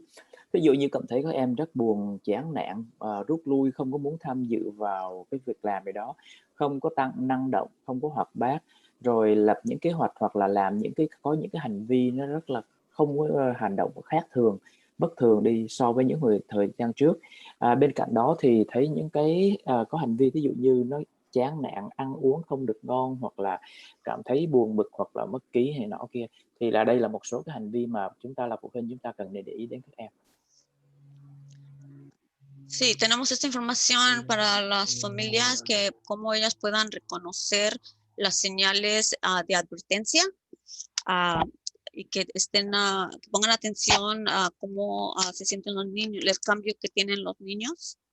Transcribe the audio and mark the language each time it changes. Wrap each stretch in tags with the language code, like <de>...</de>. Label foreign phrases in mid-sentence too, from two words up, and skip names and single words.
<vi>Ví dụ như cảm thấy các em rất buồn, chán nản, rút lui, không có muốn tham dự vào cái việc làm gì đó, không có năng động, không có hoạt bát, rồi lập những kế hoạch hoặc là làm có những cái hành vi nó rất là không có hành động khác thường, bất thường đi so với những thời gian trước. Bên cạnh đó thì thấy những cái có hành vi ví dụ như nó chán nản, ăn uống không được ngon hoặc là cảm thấy buồn bực hoặc là mất ký hay nọ kia, thì đây là một số cái hành vi mà chúng ta là phụ huynh chúng ta cần để ý đến các em.</vi> <es>Sí, tenemos esta información para las familias, que cómo ellas puedan reconocer las señales de advertencia y que que pongan atención a cómo se sienten los niños, el cambio que tienen los niños,</es>